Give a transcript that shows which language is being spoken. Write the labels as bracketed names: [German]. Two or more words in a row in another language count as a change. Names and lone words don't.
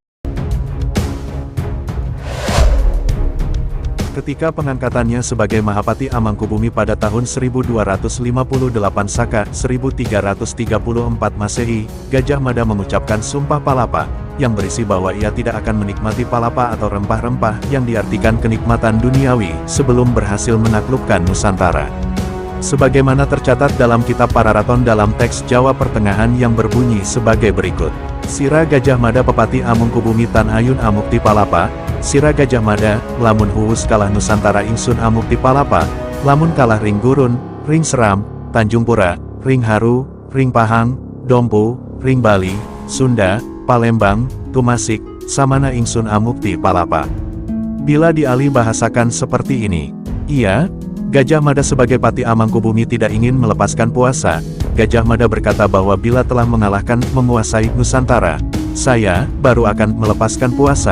[Indonesian] Ketika pengangkatannya sebagai Mahapatih Amangkubumi pada tahun 1258 Saka, 1334 Masehi, Gajah Mada mengucapkan Sumpah Palapa, yang berisi bahwa ia tidak akan menikmati palapa atau rempah-rempah yang diartikan kenikmatan duniawi sebelum berhasil menaklukkan Nusantara. Sebagaimana tercatat dalam kitab Pararaton dalam teks Jawa Pertengahan yang berbunyi sebagai berikut. [Kawi] Sira Gajah Mada Pepati Amangkubumi Tan Ayun Amukti Palapa, Sira Gajah Mada, lamun huwus kalah Nusantara ingsun Amukti Palapa, lamun kalah ring Gurun, ring Seram, Tanjung Pura, ring Haru, ring Pahang, Dompu, Ring Bali, Sunda, Palembang, Tumasik, samana ingsun amukti palapa. [Indonesian] Bila dialih bahasakan seperti ini, iya, Gajah Mada sebagai Pati Amangkubumi tidak ingin melepaskan puasa. Gajah Mada berkata bahwa bila telah mengalahkan menguasai Nusantara, saya baru akan melepaskan puasa.